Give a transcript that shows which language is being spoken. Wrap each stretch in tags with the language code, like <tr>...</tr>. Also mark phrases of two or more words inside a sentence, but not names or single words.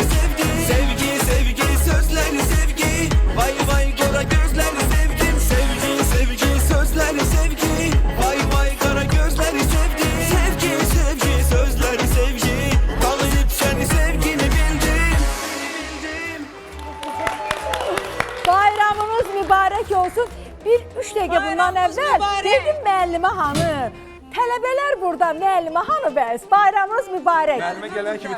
<tr>sevgi, sevgi sevgi sözleri sevgi, vay vay kara gözleri sevgi, sevgi sevgi sözleri sevgi, vay vay kara gözleri sevgi, sevgi sevgi sözleri sevgi, tanıyıp seni sevgini bildim.</tr> <az>Bayramımız mübarək olsun. Bir 3 dəqiqə bundan əvvəl dedim müəllimə hanı. Tələbələr burada, müəllimə hanı bəs? Bayramınız mübarək. Müəllimə</az>